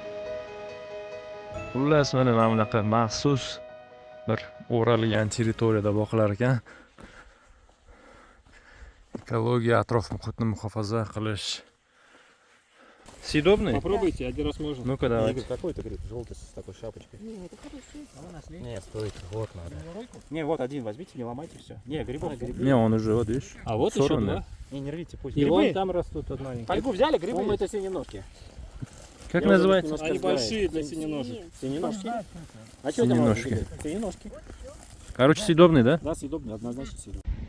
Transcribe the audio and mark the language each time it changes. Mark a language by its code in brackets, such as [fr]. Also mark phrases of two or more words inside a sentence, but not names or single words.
[uz] Xullas, mana bunaqa maxsus bir o'ralgan territoriyada boqilar ekan. Экология, atrof muhitni muhofaza qilish. [ru] Съедобный? Попробуйте, один раз можно. Ну-ка, давайте. Игорь, какой это гриб? Желтый с такой шапочкой. Не, это хороший. Нет, стойте, вот надо. Не, вот один возьмите, не ломайте все. Не, грибов. Не, он уже, вот видишь. А вот еще сорванный. два. Не рвите, пусть. И Грибы. вон там растут вот маленькие. Фольгу взяли, грибы? По-моему, это синеножки. Как называется? Они большие для синеножек. Синеножки? А что там Синеножки. Синеножки. Короче, съедобный, да? Да, съедобный, однозначно съедобный.